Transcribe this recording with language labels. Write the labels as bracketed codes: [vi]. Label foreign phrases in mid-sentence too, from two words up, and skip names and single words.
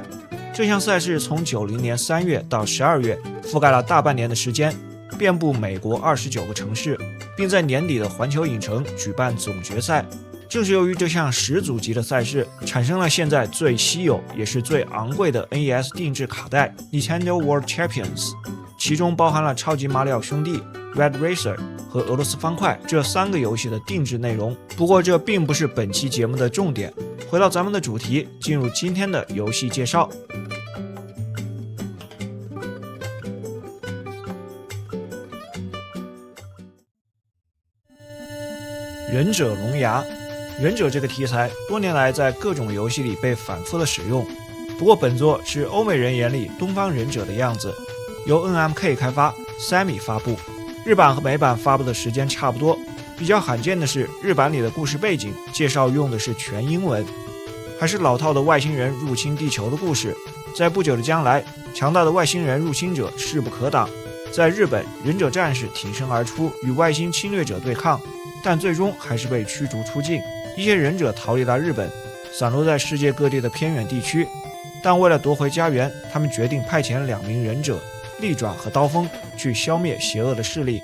[zh] 这项赛事从90年3月到12月，覆蓋了大半年的时间，遍布美国29个城市，并在年底的環球影城舉辦總決賽。正是由於這項始祖級的賽事，產生了現在最稀有也是最昂貴的 NES 定制卡帶 Nintendo World Champions，其中包含了超級馬里奧兄弟、Red Racer 和俄羅斯方塊這3個遊戲的定制內容。不過這並不是本期節目的重點，回到咱們的主題，進入今天的遊戲介紹。忍者龍牙。忍者這個題材多年來在各種遊戲裡被反覆的使用，不過本作是歐美人眼裡東方忍者的樣子，由 NMK 開發 ，Sammy 發布，日版和美版發布的時間差不多。比較罕見的是，日版裡的故事背景介紹用的是全英文，還是老套的外星人入侵地球的故事。在不久的將來，強大的外星人入侵者勢不可擋，在日本，忍者戰士挺身而出與外星侵略者對抗，但最終還是被驅逐出境。一些忍者逃離了日本，散落在世界各地的偏遠地區，但為了奪回家園，他們決定派遣2名忍者利爪和刀鋒去消滅邪惡的勢力。